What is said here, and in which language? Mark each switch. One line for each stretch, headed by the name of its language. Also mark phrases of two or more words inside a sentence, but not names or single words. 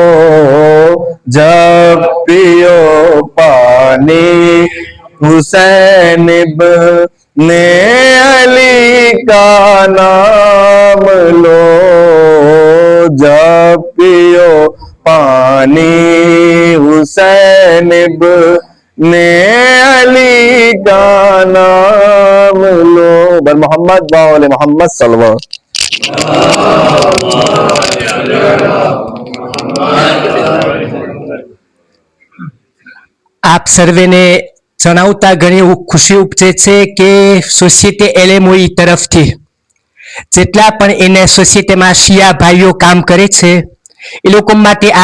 Urdu: جب پیو پانی حسین ابن علی کا نام لو جب پیو پانی حسین ابن علی کا نام لو بر محمد باول محمد صلی اللہ
Gujarati: આપ સર્વેને જણાવતા ઘણી ખુશી ઉપજે છે કે સોસાયટી એલએમઓઈ તરફથી જેટલા પણ એને સોસાયટીમાં શિયા ભાઈઓ કામ કરે છે એ લોકો માટે આ